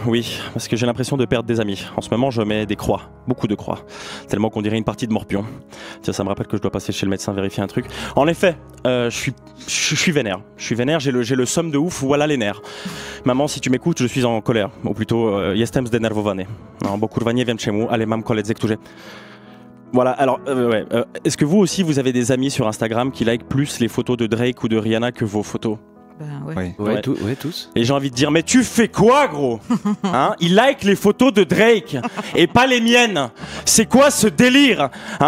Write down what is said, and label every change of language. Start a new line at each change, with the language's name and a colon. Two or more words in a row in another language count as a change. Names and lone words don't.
French: Oui, parce que j'ai l'impression de perdre des amis. En ce moment, je mets des croix, beaucoup de croix. Tellement qu'on dirait une partie de morpion. Tiens, ça me rappelle que je dois passer chez le médecin vérifier un truc. En effet, je suis vénère. Je suis vénère, j'ai le somme de ouf, voilà les nerfs. Maman, si tu m'écoutes, je suis en colère. Ou plutôt,
Polish: jestem zdenerwowany. Bo kurwa nie wiem czemu, ale mam koledzy, którzy...
French: Voilà, alors, est-ce que vous aussi, vous avez des amis sur Instagram qui like plus les photos de Drake ou de Rihanna que vos photos? Ouais. Ouais, tous. Et j'ai envie de dire, mais tu fais quoi, gros? Hein? Il like les photos de Drake et pas les miennes. C'est quoi ce délire? Hein?